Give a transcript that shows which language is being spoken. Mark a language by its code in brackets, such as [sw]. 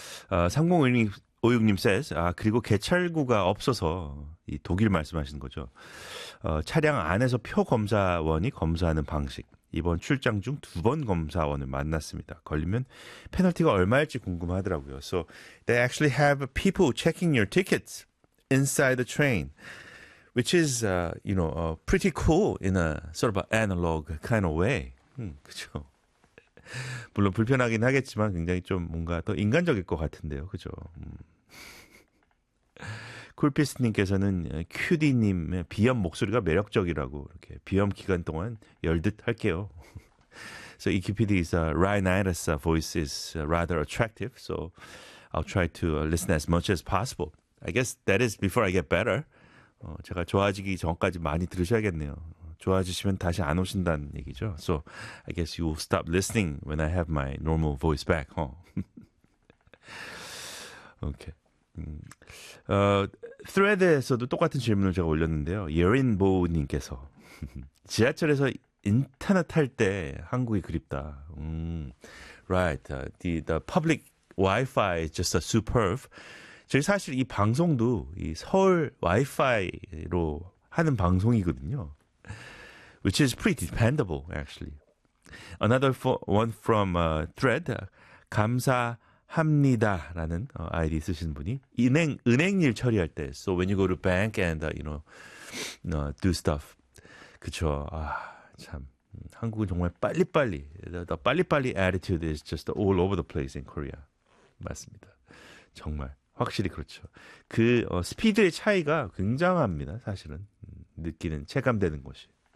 [ko] 3056님 says, 그리고 개찰구가 없어서 이 독일 말씀하시는 거죠. 차량 안에서 표 검사원이 검사하는 방식. 이번 출장 중두번 검사원을 만났습니다. 걸리면 페널티가 얼마일지 궁금하더라고요. [en] So they actually have people checking your tickets inside the train. Which is, you know, pretty cool in a sort of an analog kind of way. [ko] 그렇죠. 물론 불편하긴 하겠지만 굉장히 좀 뭔가 더 인간적일 것 같은데요. 그렇죠. 쿨피스님께서는 큐디님의 비염 목소리가 매력적이라고 이렇게 비염 기간 동안 열듯 할게요. [en] So EQPD's rhinitis voice is rather attractive. So I'll try to listen as much as possible. I guess that is before I get better. [ko] 제가 좋아지기 전까지 많이 들으셔야겠네요. 좋아지시면 다시 안 오신다는 얘기죠. [en] So, I guess you will stop listening when I have my normal voice back, huh? [ko] Okay. Thread에서도 똑같은 질문을 제가 올렸는데요. 예린보우님께서 지하철에서 인터넷 할때 한국이 그립다. [en] Right. The public Wi-Fi is just a superb. [ko] 저희 사실 이 방송도 이 서울 와이파이로 하는 방송이거든요. [en] Which is pretty dependable, actually. Another one from Thread. [ko] 감사합니다라는 아이디 쓰시는 분이 은행 일 처리할 때. [en] So when you go to bank and, do stuff. [ko] 그쵸. 참. 한국은 정말 빨리빨리. [en] The 빨리빨리 attitude is just all over the place in Korea. [ko] 맞습니다. 정말. 확실히 그렇죠. 그 스피드의 차이가 굉장합니다. 사실은 느끼는 체감되는 것이.